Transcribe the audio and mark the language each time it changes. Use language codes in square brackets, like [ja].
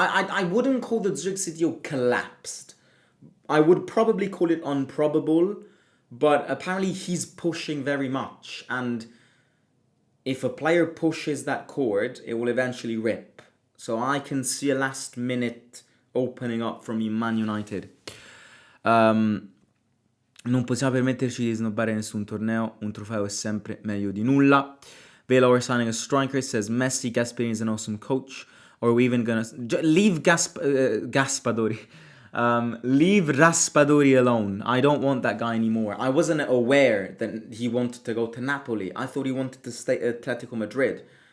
[en] I wouldn't call the Xerxes deal collapsed. I would probably call it improbable, but apparently he's pushing very much, and if a player pushes that cord, it will eventually rip. So I can see a last minute opening up from Man United. [it] Non possiamo permetterci di snobbare nessun torneo. Un trofeo è sempre meglio di nulla. [en] Vela, we're signing a striker. It says Messi. Gasperini is an awesome coach. Or are we even gonna leave Gaspadori? Leave Raspadori alone. I don't want that guy anymore. I wasn't aware that he wanted to go to Napoli. I thought he wanted to stay at Atletico Madrid.